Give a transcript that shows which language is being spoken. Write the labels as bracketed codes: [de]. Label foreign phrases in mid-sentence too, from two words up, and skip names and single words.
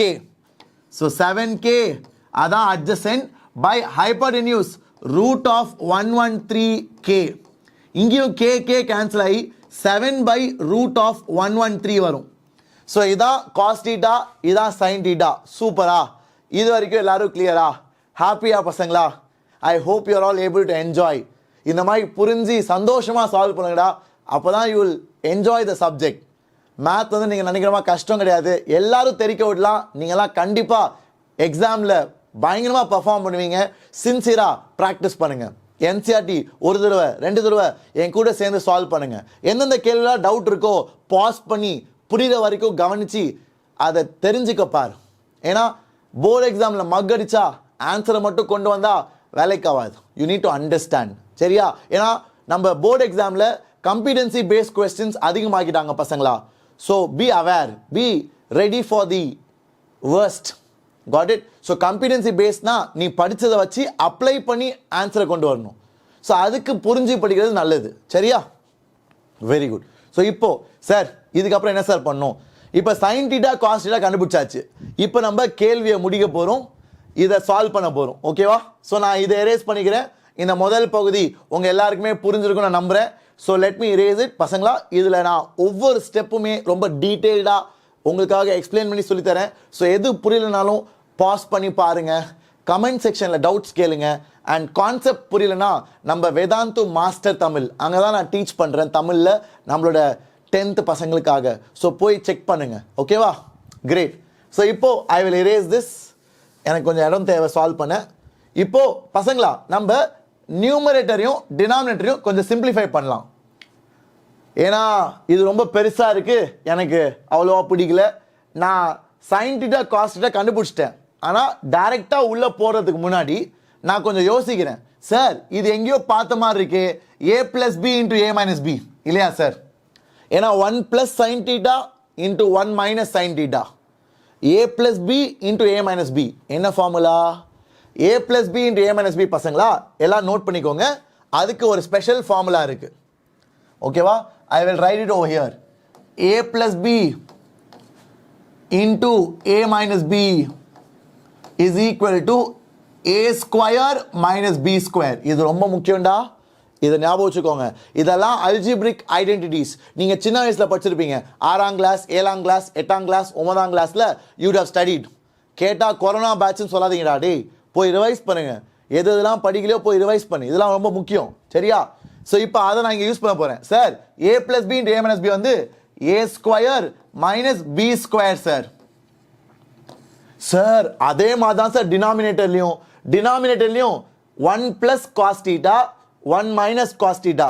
[ta] ஸோ 7k அதான் [en] adjacent by hypotenuse [ta] √113k. இங்கேயும் k கேன்சல் ஆகி 7/√113 வரும். ஸோ இதான் [en] cos theta, [ta] இதான் [en] sine theta. [ta] சூப்பரா? இது வரைக்கும் எல்லாரும் கிளியரா? ஹாப்பியா பசங்களா? [en] I hope you are all able to enjoy. [ta] இந்த மாதிரி புரிஞ்சு சந்தோஷமா சால்வ் பண்ணுங்கடா. [en] அப்போதான் you will enjoy the subject. [ta] மேத் வந்து நீங்கள் நினைக்கிற மாதிரி கஷ்டம் கிடையாது. எல்லாரும் தெரிக்க விடலாம். நீங்களாம் கண்டிப்பாக எக்ஸாமில் பயங்கரமாக பர்ஃபார்ம் பண்ணுவீங்க. சின்சியராக ப்ராக்டிஸ் பண்ணுங்கள். என்சிஆர்டி ஒரு தடவை 2 தடவை என் கூட சேர்ந்து சால்வ் பண்ணுங்கள். எந்தெந்த கேள்விலாம் டவுட் இருக்கோ பாஸ் பண்ணி புரிகிற வரைக்கும் கவனித்து அதை தெரிஞ்சுக்க பாரு. ஏன்னா [en] போர்டு எக்ஸாமில் [ta] மக் அடிச்சா ஆன்சரை மட்டும் கொண்டு வந்தால் வேலைக்கு ஆகாது. [en] you need to understand. சரியா? [ta] ஏன்னா நம்ம [en] board exam competency based questions [ta] அதிகமாக்கிட்டாங்க பசங்களா. [en] so be aware, be ready for the worst. got it? [ta] ஸோ கம்பிடன்சி பேஸ்ட்னா நீ படித்ததை வச்சு அப்ளை பண்ணி ஆன்சரை கொண்டு வரணும். ஸோ அதுக்கு புரிஞ்சு படிக்கிறது நல்லது. சரியா? வெரி குட். ஸோ இப்போ சார் இதுக்கப்புறம் என்ன சார் பண்ணணும்? இப்போ [en] sine theta cos theta [ta] கண்டுபிடிச்சாச்சு. இப்போ நம்ம கேள்வியை முடிக்க போகிறோம், இதை சால்வ் பண்ண போகிறோம். ஓகேவா? ஸோ நான் இதை எரேஸ் பண்ணிக்கிறேன். இந்த முதல் பகுதி உங்கள் எல்லாருக்குமே புரிஞ்சிருக்கும் நான் நம்புகிறேன். [en] so let me erase it பசங்களா. [ta] இதில் நான் ஒவ்வொரு ஸ்டெப்புமே ரொம்ப டீட்டெயில்டாக உங்களுக்காக எக்ஸ்பிளைன் பண்ணி சொல்லித்தரேன். ஸோ எது புரியலனாலும் பாஸ் பண்ணி பாருங்கள், [en] கமெண்ட் செக்ஷனில் [ta] டவுட்ஸ் கேளுங்க. அண்ட் கான்செப்ட் புரியலனா நம்ம வேதாந்து மாஸ்டர் தமிழ் அங்கே தான் நான் டீச் பண்ணுறேன் தமிழில் நம்மளோட 10th பசங்களுக்காக. ஸோ போய் செக் பண்ணுங்கள். ஓகேவா? கிரேட். ஸோ இப்போ [en] I will erase this. [ta] எனக்கு கொஞ்சம் இடம் தேவை சால்வ் பண்ண. இப்போ பசங்களா நம்ம நியூமரேட்டரையும் டினாமினேட்டரையும் கொஞ்சம் சிம்பிளிஃபை பண்ணலாம். ஏன்னா இது ரொம்ப பெருசாக இருக்குது, எனக்கு அவ்வளோவா பிடிக்கல. நான் [en] sine theta cos theta [ta] கண்டுபிடிச்சிட்டேன். ஆனால் டைரெக்டாக உள்ளே போகிறதுக்கு முன்னாடி நான் கொஞ்சம் யோசிக்கிறேன். சார் இது எங்கேயோ பார்த்த மாதிரி இருக்கு, a + b × a - b இல்லையா சார்? ஏன்னா 1 + sin θ × 1 - sin θ, a + b × a - b என்ன ஃபார்முலா? a + b × a - b பசங்களா எல்லாம் நோட் பண்ணிக்கோங்க. அதுக்கு ஒரு ஸ்பெஷல் ஃபார்முலா இருக்கு. ஓகேவா? [en] I will write it over here. A plus B into A minus B is equal to A square minus B square. [ta] இது ரொம்ப முக்கியம்டா, இதை ஞாபகம் வச்சுக்கோங்க. இதெல்லாம் [en] algebraic identities. [ta] நீங்க சின்ன வயசுல படிச்சிருப்பீங்க. 6ஆம் கிளாஸ், 7ஆம் கிளாஸ், 8ஆம் கிளாஸ், 9ஆம் கிளாஸ்ல [en] you have studied. [ta] கேட்டா கொரோனா பேட்ச்னு சொல்லாதீங்கடா டேய், போய் ரிவைஸ் பண்ணுங்க. எது இதெல்லாம் படிக்கலையோ போய் ரிவைஸ் பண்ணு, இதெல்லாம் ரொம்ப முக்கியம். சரியா? ஸோ இப்போ அதை நான் இங்கே யூஸ் பண்ண போகிறேன். சார் [en] A plus B into A minus B [ta] வந்து [en] A square minus B square [ta] சார். சார் அதே மாதிரி தான் சார் டினாமினேட்டர்லையும் 1 [en] plus cos theta [ta] 1 [en] minus cos theta.